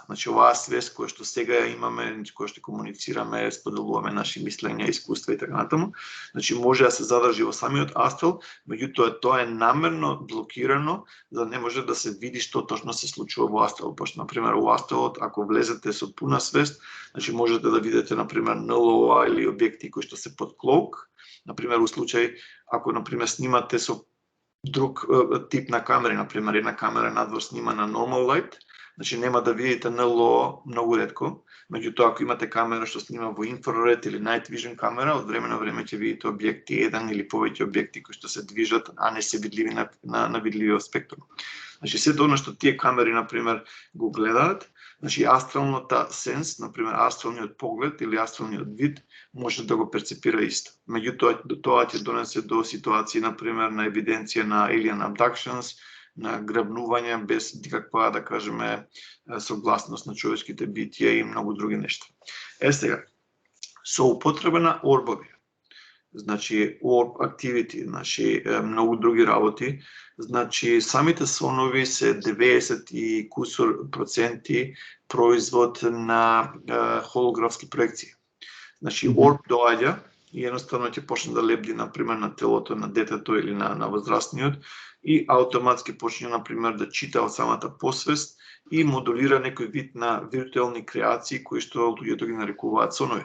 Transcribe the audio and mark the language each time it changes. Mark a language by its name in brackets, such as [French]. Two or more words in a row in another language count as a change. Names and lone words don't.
[Macedonian] Значи оваа свест која што сега ја имаме, која што комуницираме, споделуваме наши мислења, искуства и така натаму, значи може да се задржи во самиот астрал, меѓутоа тоа е намерно блокирано за да не може да се види што точно се случува во астрал. Пошто например во астралот ако влезете со пуна свест, значи можете да видите например НЛО или објекти кои што се под клоук, например во случај ако например снимате со друг тип на камери, например, една камера надвор снима на [English] normal light, [Macedonian] значи нема да видите НЛО многу ретко, меѓутоа ако имате камера што снима во инфраред или [English] night vision [Macedonian] камера, од време на време ќе видите објекти, еден или повеќе објекти кои што се движат, а не се видливи на видливиот спектрум. Значи сето она што тие камери, например, го гледаат, значи астралната сенс, например, астралниот поглед или астралниот вид, може да го перцепира исто. Меѓутоа, тоа ќе донесе до ситуации, например, на евиденција на [English] alien abductions, [Macedonian] на грабнување без никаква, да кажеме, согласност на човечките битија и многу други нешта. Сега, со употреба на орбови, значи [English] orb activity, [Macedonian] значи многу други работи, значи самите сонови се 90 и кусор проценти производ на холографски проекции. Значи орб доаѓа и едноставно ќе почне да лебди например на телото на детето или на возрастниот и автоматски почне например да чита од самата посвест и модулира некој вид на виртуелни креации кои што луѓето ги нарекуваат сонови.